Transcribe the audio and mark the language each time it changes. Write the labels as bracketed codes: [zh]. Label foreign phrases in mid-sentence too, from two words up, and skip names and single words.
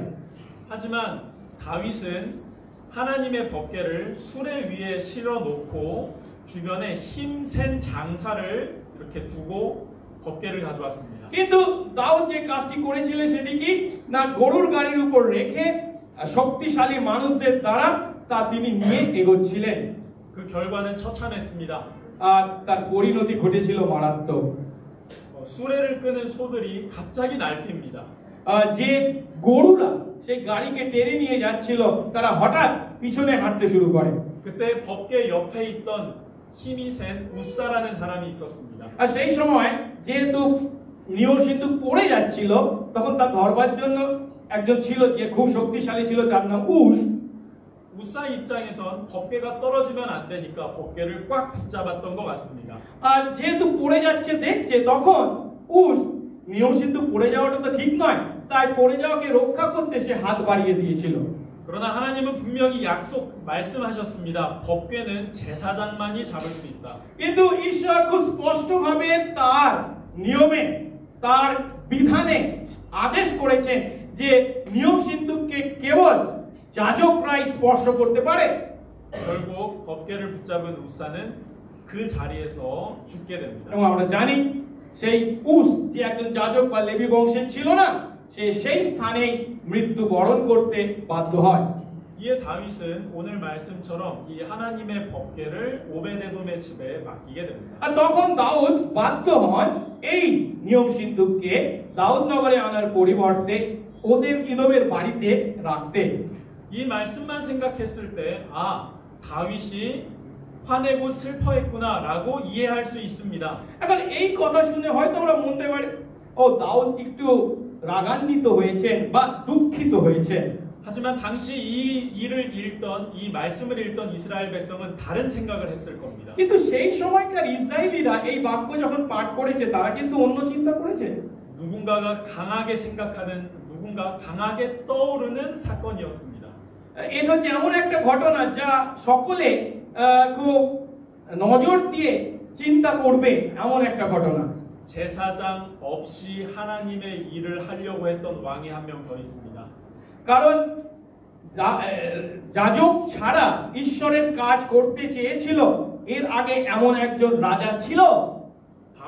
[ko] 하지만 다윗은 하나님의 법궤를 수레 위에 실어 놓고 주변에 힘센 장사를 이렇게 두고 법궤를 가져왔습니다. [bn] কিন্তু দাউদ যে কাজটি করেছিল সেটি কি না গরুর গাড়ির উপর রেখে শক্তিশালী মানুষদের দ্বারা তা তিনি নিয়ে এগোচ্ছিলেন। [ko] 그 결과는 처참했습니다. [bn] আর তার পরিণতি ঘটেছিল মারাত্মক। [ko] 수레를 끄는 소들이 갑자기 날뛰입니다. [bn] যে গরুরা সেই গাড়িকে টেনে নিয়ে যাচ্ছিল তারা হঠাৎ পিছনে হাঁটতে শুরু করে। [ko] 그때 법궤 옆에 있던 힘이 센 우사라는 사람이 있었습니다. [bn] আর সেই সময় যেহেতু নিয়ম সিন্ধুক পড়ে যাচ্ছিল তখন তা ধরবার জন্য একজন ছিল যে খুব শক্তিশালী ছিল তার নাম উস। [ko] 우사 입장에선 법궤가 떨어지면 안 되니까 법궤를 꽉 붙잡았던 것 같습니다. [bn] আর যেহেতু পড়ে যাচ্ছে দেখছে তখন উস নিয়ম সিন্ধুক পড়ে যাওয়াটা তো ঠিক নয় তাই পড়ে যাওয়াকে রক্ষা করতে সে হাত বাড়িয়ে দিয়েছিল। [ko] 그러나 하나님은 분명히 말씀하셨습니다. 법궤는 제사장만이 잡을 수 있다. [bn] কিন্তু ঈশ্বর খুব স্পষ্টভাবে তার নিয়মে তার বিধানে আদেশ করেছেন যে নিয়ম সিন্ধুককে কেবল যাজকরাই স্পর্শ করতে পারে। [ko] 결국 법궤를 붙잡은 우사는 그 자리에서 죽게 됩니다. [bn] এবং আমরা জানি সেই উস যে একজন যাজক বা লেবী বংশের ছিল না সে সেই স্থানেই মৃত্যু বরণ করতে বাধ্য হয়। [ko] 이에 다윗은 오늘 말씀처럼 이 하나님의 법궤를 오베데돔의 집에 맡기게 됩니다. [bn] আর তখন দাউদ বাধ্য হন এই নিয়ম সিন্ধুককে দাউদ নগরে আনার পরিবর্তে ওদেম ইদোমের বাড়িতে রাখতে। [ko] 이 말씀만 생각했을 때 다윗이 화내고 슬퍼했구나라고 이해할 수 있습니다. [bn] এখন এই কথা শুনে হয়তো আমরা মনে পারি ও দাউদ একটু রাগান্বিত হয়েছেন বা দুঃখিত হয়েছেন। [ko] 하지만 당시 이 일을 읽던 이 말씀을 읽던 이스라엘 백성은 다른 생각을 했을 겁니다. [bn] কিন্তু সেই সময়কার ইসরায়েলিরা এই বাক্য যখন পাঠ করেছে তারা কিন্তু অন্য চিন্তা করেছে। [ko] 누군가가 강하게 생각하는 누군가 강하게 떠오르는 사건이었습니다. [bn] এটা হচ্ছে এমন একটা ঘটনা যা সকলে খুব নজর দিয়ে চিন্তা করবে এমন একটা ঘটনা। [ko] 제사장 없이 하나님의 일을 하려고 했던 왕이 한 명 더 있습니다. [bn] কারণ যাজক ছাড়া ঈশ্বরের কাজ করতে চেয়েছিল এর আগে এমন একজন রাজা ছিল।